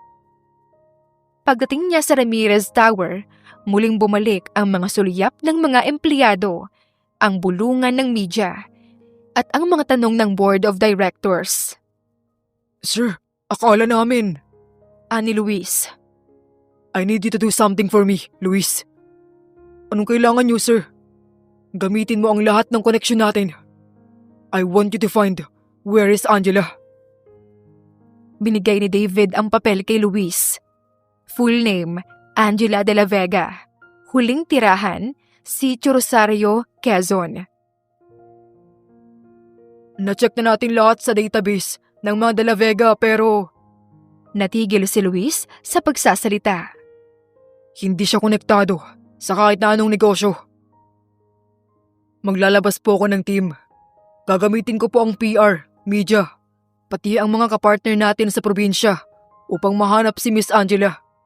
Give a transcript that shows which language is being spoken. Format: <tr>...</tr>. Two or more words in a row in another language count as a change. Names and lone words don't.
<tl>Pagdating niya sa Ramirez Tower, muling bumalik ang mga sulyap ng mga empleyado, ang bulungan ng media, at ang mga tanong ng</tl> <en>Board of Directors.</en> <tl>Sir, akala namin. Ani Luis.</tl> <en>I need you to do something for me, Luis.</en> <tl>Anong kailangan niyo, sir? Gamitin mo ang lahat ng koneksyon natin.</tl> <en>I want you to find where is Angela.</en> <tl>Binigay ni David ang papel kay Luis.</tl> <en>Full name, Angela de la Vega.</en> <tl>Huling tirahan, Sitio Rosario, Quezon. Na-check na natin lahat sa database ng mga de la Vega pero Natigil si Luis sa pagsasalita. hindi siya konektado sa kahit na anong negosyo. Maglalabas po ako ng team. Gagamitin ko po ang PR, media, pati ang mga kapartner natin sa probinsya upang mahanap si Miss Angela.</tl>